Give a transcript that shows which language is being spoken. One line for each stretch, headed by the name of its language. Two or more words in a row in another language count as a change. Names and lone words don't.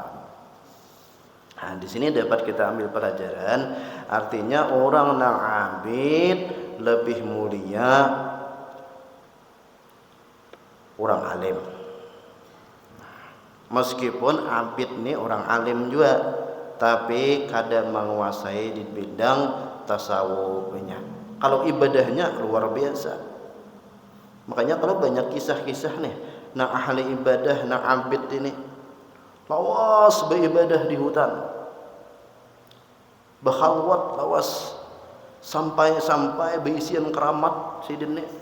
Banjar: Nah, di sini dapat kita ambil pelajaran, artinya orang nang abid lebih mulia orang alim. Meskipun abid ini orang alim juga, tapi kadang menguasai di bidang tasawufnya. Kalau ibadahnya luar biasa. Makanya kalau banyak kisah-kisah nih, nah ahli ibadah, nah abid ini lawas beribadah di hutan, berkhalwat lawas sampai berisian keramat sidin nih.